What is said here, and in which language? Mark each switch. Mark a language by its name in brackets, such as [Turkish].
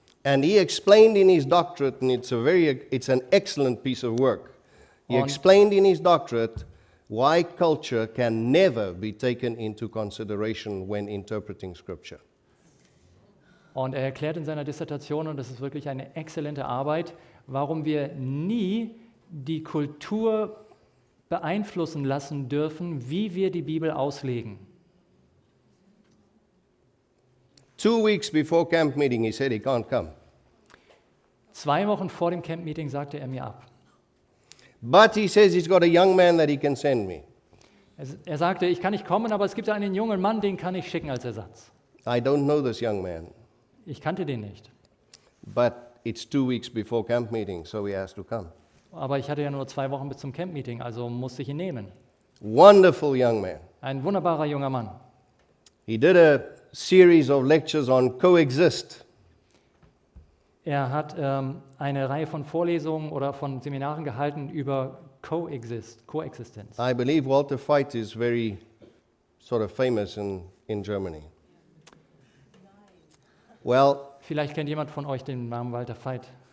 [English] And he explained in his doctorate, and it's an excellent piece of work. He On- explained in his doctorate why culture can never be taken into consideration when interpreting Scripture. [German] Und er erklärt in seiner Dissertation, und das ist wirklich eine exzellente Arbeit, warum wir nie die Kultur beeinflussen lassen dürfen, wie wir die Bibel auslegen. [English] 2 weeks before camp meeting, he said he can't come. [German] 2 Wochen vor dem Camp-Meeting sagte er mir ab. [English] But he says he's got a young man that he can send me. [German] Er sagte, ich kann nicht kommen, aber es gibt einen jungen Mann, den kann ich schicken als Ersatz. [English] I don't know this young man, [German] Ich kannte den nicht, [English] but it's 2 weeks before camp meeting, so he has to come. [German] aber ich hatte ja nur 2 Wochen bis zum Camp-Meeting, also musste ich ihn nehmen. [English] Wonderful young man. [German] Ein wunderbarer junger Mann. [English] He did a series of lectures on coexist. [German] Er hat eine Reihe von Vorlesungen oder von Seminaren gehalten über Koexistenz. [English] I believe Walter Veit is very sort of famous in Germany. Well, [German] Vielleicht kennt jemand von euch den Namen Walter Veit.